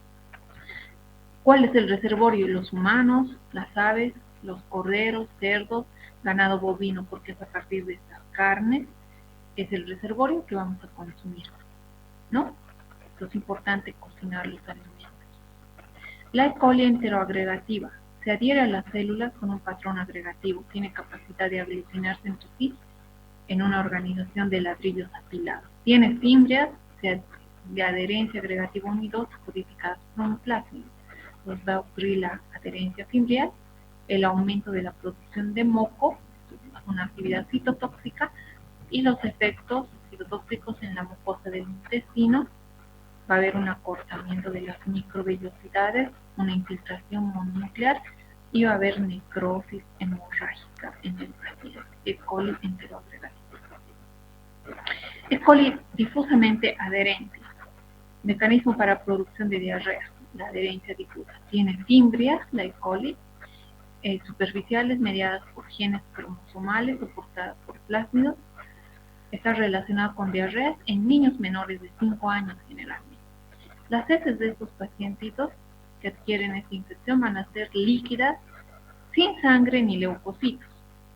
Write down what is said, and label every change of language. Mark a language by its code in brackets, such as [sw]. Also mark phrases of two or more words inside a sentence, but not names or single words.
[es] ¿Cuál es el reservorio? Los humanos, las aves, los corderos, cerdos, ganado bovino, porque es a partir de estas carnes es el reservorio que vamos a consumir, ¿no? Entonces es importante cocinar los alimentos. La E. coli enteroagregativa se adhiere a las células con un patrón agregativo, tiene capacidad de aglutinarse entre sí en una organización de ladrillos apilados. Tiene fimbrias de adherencia agregativa 1 y 2 codificadas por un plásmido. Nos va a ocurrir la adherencia fimbrial, el aumento de la producción de moco, una actividad citotóxica, y los efectos citotóxicos en la mucosa del intestino. Va a haber un acortamiento de las microvellosidades, una infiltración mononuclear y va a haber necrosis hemorrágica en el paciente. E. coli enteroagregativa. E. coli difusamente adherente. Mecanismo para producción de diarrea, la adherencia difusa. Tiene fimbrias, la E. coli, superficiales mediadas por genes cromosomales soportadas por plásmidos. Está relacionado con diarreas en niños menores de 5 años generalmente. Las heces de estos pacientitos que adquieren esta infección van a ser líquidas, sin sangre ni leucocitos, ¿no?